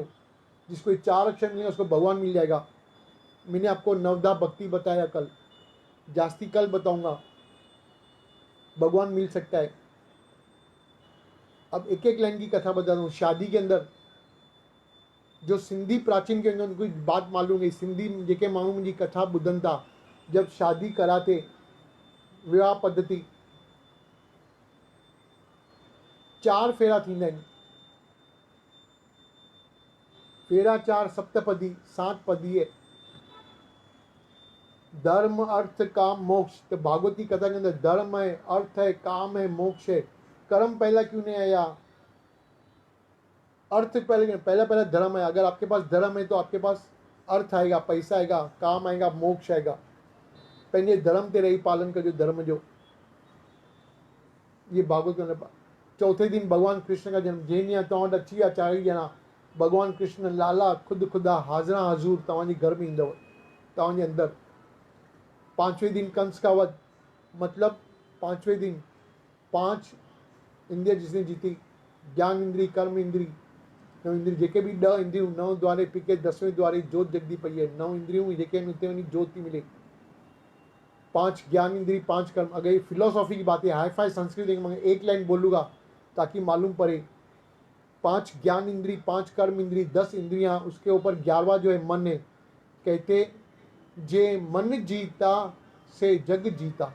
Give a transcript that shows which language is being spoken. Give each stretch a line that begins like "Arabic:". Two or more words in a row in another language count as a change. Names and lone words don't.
Hindi: जिसको 4 अक्षर मिले उसको भगवान मिल जाएगा। मैंने आपको नवदा भक्ति बताया, कल जास्ती कल बताऊंगा, भगवान मिल सकता है। अब एक एक लाइन की कथा बता दूं। शादी के अंदर जो सिंधी प्राचीन के अंदर उनको बात मालूम है,
Sindhi: सिंधी जेके माण्हू मुंहिंजी कथा ॿुधनि था,
Hindi: जब शादी कराते विवाह पद्धति
Sindhi: 4 फेरा थींदा आहिनि। फेरा 4 सप्तपदी 7 पदी है। धर्म अर्थ काम मोक्ष।
Hindi: तो भागवत की कथा के अंदर धर्म है, अर्थ है, काम है, मोक्ष है। कर्म पहला क्यों नहीं आया, अर्थ पहले, पहला धर्म है। अगर आपके पास धर्म है तो आपके पास अर्थ आएगा, पैसा आएगा, काम आएगा, मोक्ष आएगा।
Sindhi: पंहिंजे धर्म ते रही पालन कजो, धर्म जो।
Hindi: ये भागवत के अंदर। चौथे दिन भगवान कृष्ण का जन्म।
Sindhi: जंहिं ॾींहुं तव्हां वटि अची विया 4 ॼणा, भगवान कृष्ण लाला ख़ुदा हाज़िरा हज़ूर तव्हांजे घर में ईंदव, तव्हांजे अंदर।
Hindi: 5वें दिन कंस का वध, मतलब 5वें दिन 5 इंद्रिय जिसने जीती, ज्ञान इंद्री, कर्म इंद्री, 9 इंद्री,
Sindhi: जेके भी 10 इंद्रियूं, 9 द्वारे पिके 10वें द्वारे जोत जगदी पई है। 9 इंद्रियूं जेके उते वञी जोत थी मिले।
Hindi: 5 ज्ञान इंद्री, 5 कर्म। अगर ये फिलोसॉफी की बात है, हाई फाई संस्कृत, मैं एक लाइन बोलूँगा ताकि मालूम पड़े। 5 ज्ञान इंद्री, 5 कर्म इंद्री, 10 इंद्रियां, उसके ऊपर 11वां जो है मन है। कहते जे मन जीता से जग जीता।